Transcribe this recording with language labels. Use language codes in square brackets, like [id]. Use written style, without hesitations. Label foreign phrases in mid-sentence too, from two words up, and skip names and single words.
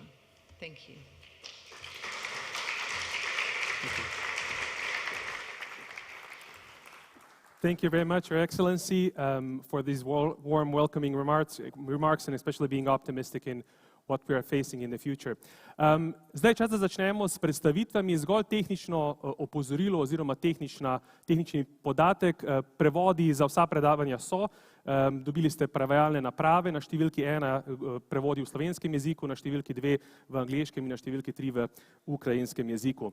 [en] Thank you. Thank you very much, Your Excellency, for these warm, welcoming remarks and especially being optimistic in what we are facing in the future. [sl] Zdaj čas, da začnemo s predstavitvami. Zgolj tehnično opozorilo oziroma tehnični podatek. Prevodi za vsa predavanja so. Dobili ste prevajalne naprave, na številki 1 prevodi v slovenskem jeziku, na številki 2 v angleškem in na številki 3 v ukrajinskem jeziku.